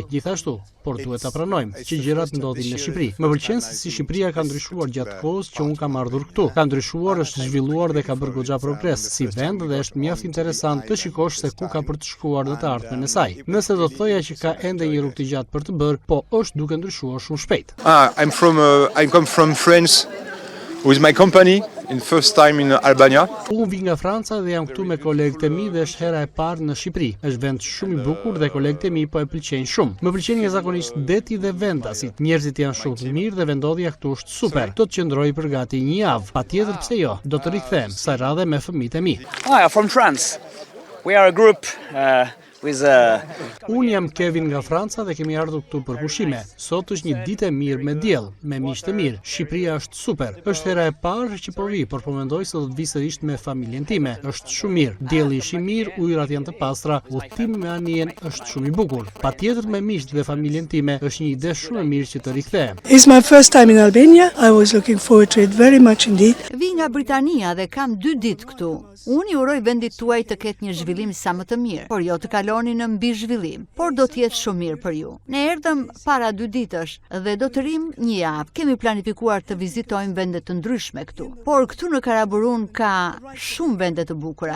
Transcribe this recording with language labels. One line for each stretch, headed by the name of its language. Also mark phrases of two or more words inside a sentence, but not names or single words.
Albanian: Gjithashtu, por duhet ta pranojmë që gjërat ndodhin në Shqipëri. Më pëlqen se si Shqipëria ka ndryshuar gjatë kohës që unë kam ardhur këtu. Ka ndryshuar, është zhvilluar dhe ka bërë goxha progres si vend dhe është mjaft interesant të shikosh se ku ka për të shkuar dhe të ardhmen e saj. Nëse do thoja që ka ende një rrugë të gjatë për të bërë, po është duke ndryshuar shumë shpejt.
English: I come from France with my company. In first time in Albania.
Albanian: Unë vi nga Franca dhe jam këtu me kolegët e mi dhe është hera e parë në Shqipëri. Është vend shumë i bukur dhe kolegët e mi po e pëlqejnë shumë. Më pëlqen jashtëzakonisht deti dhe vendasit. Njerëzit janë shumë të mirë dhe vendodhja këtu është super. Do të qëndroj për gati një javë. Patjetër pse jo. Do të rikthehem sa radhe me fëmijët e mi.
English: Hi, I'm from France. We are a group
Albanian: Unë jam Kevin nga Franca dhe kemi ardhur këtu për pushime. Sot është një ditë e mirë me diell, me miq të mirë. Shqipëria është super. Është hera e parë që po vi, por po mendoj se do të vi sërish me familjen time. Është shumë mirë. Dielli është i mirë, ujërat janë të pastra, udhëtimi me anijen është shumë i bukur. Patjetër me miqt dhe familjen time është një ide shumë e mirë që të rikthehem.
English: It's my first time in Albania. I was looking forward to it very much indeed.
Albanian: Vi nga Britania dhe kam 2 ditë këtu. Unë ju uroj vendit tuaj të ketë një zhvillim sa më të mirë, por jo të kaloni në mbi zhvillim, por do të jetë shumë mirë për ju. Ne erdhëm para 2 ditësh dhe do të rim një javë. Kemi planifikuar të vizitojmë vende të ndryshme këtu. Por këtu në Karaburun ka shumë vende të bukura.